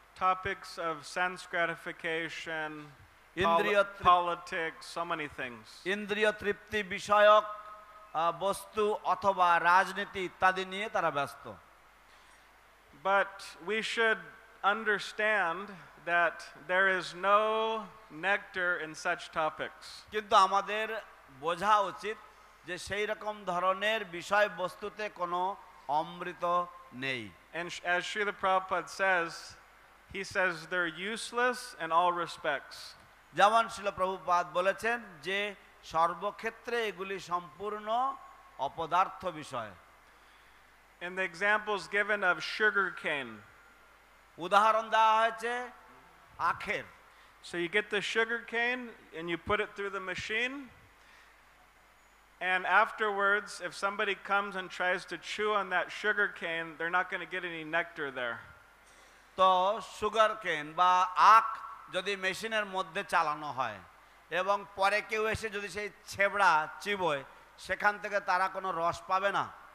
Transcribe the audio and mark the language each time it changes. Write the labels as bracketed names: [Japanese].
[English] Topics of sense gratification, politics, so many things. [Bangla] ইন্দ্রিয় তৃপ্তি বিষয়ক বস্তু অথবা রাজনীতি ইত্যাদি নিয়ে তারা ব্যস্ত। [English] But we should understand that there is no nectar in such topics. [Bangla] কিন্তু আমাদের বোঝা উচিত যে সেই রকম ধরনের বিষয়বস্তুতে কোনো অমৃত নেই। [English] And as Srila Prabhupada says, he says they're useless in all respects. [Bangla] যেমন শ্রীল প্রভুপাদ বলেছেন যে সর্বক্ষেত্রে এগুলি সম্পূর্ণ অপদার্থ বিষয়। [English] In the examples given of sugar cane, [Bangla] উদাহরণ দেওয়া হয়েছে আখের। [English] so you get the sugar cane and you put it through the machine, and afterwards if somebody comes and tries to chew on that sugar cane, they're not going to get any nectar there. [Bangla] তো sugar কেন বা আখ যদি মেশিনের মধ্যে চালানো হয় এবং পরে কেউ এসে যদি সেই ছেবড়া চিবোয়, সেখান থেকে তারা কোনো রস পাবে না।